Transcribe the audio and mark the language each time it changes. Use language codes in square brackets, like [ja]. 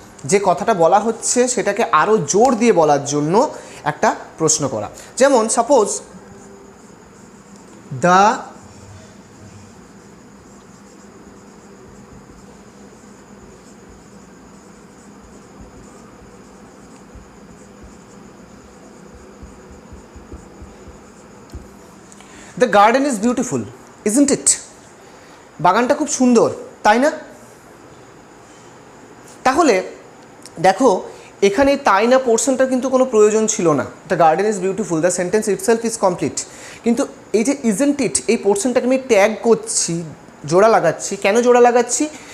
[bn] যে কথাটা বলা হচ্ছে সেটাকে আরও জোর দিয়ে বলার জন্য একটা প্রশ্ন করা। [en] যেমন suppose The garden is beautiful, isn't it? [bn] বাগানটা খুব সুন্দর, তাই না? তাহলে দেখো এখানে তাই না পোর্শনটা কিন্তু কোনো প্রয়োজন ছিল না। [en] The garden is beautiful, the sentence itself is complete. [bn] কিন্তু এই যে ইজন্ট ইট, এই পোর্শনটাকে আমি ট্যাগ করছি, জোড়া লাগাচ্ছি। কেন জোড়া লাগাচ্ছি?